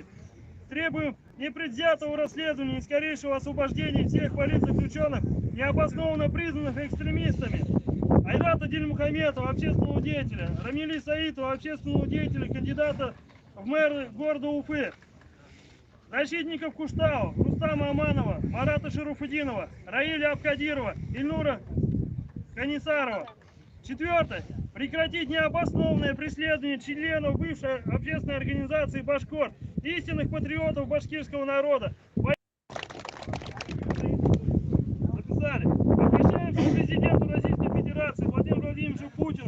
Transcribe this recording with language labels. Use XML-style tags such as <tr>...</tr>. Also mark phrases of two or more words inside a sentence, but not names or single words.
<ru>Требуем непредвзятого расследования и скорейшего освобождения всех политзаключенных, необоснованно признанных экстремистами. Айрата Дильмухаметова, общественного деятеля, Рамили Саитова, общественного деятеля, кандидата в мэры города Уфы. Защитников Куштау, Рустама Аманова, Марата Шаруфудинова, Раиля Абкадирова, Ильнура Канисарова. Четвертое. Прекратить необоснованное преследование членов бывшей общественной организации «Башкорт», истинных патриотов башкирского народа. Записали. Обращаемся к президенту Российской Федерации Владимиру Владимировичу Путину.</ru>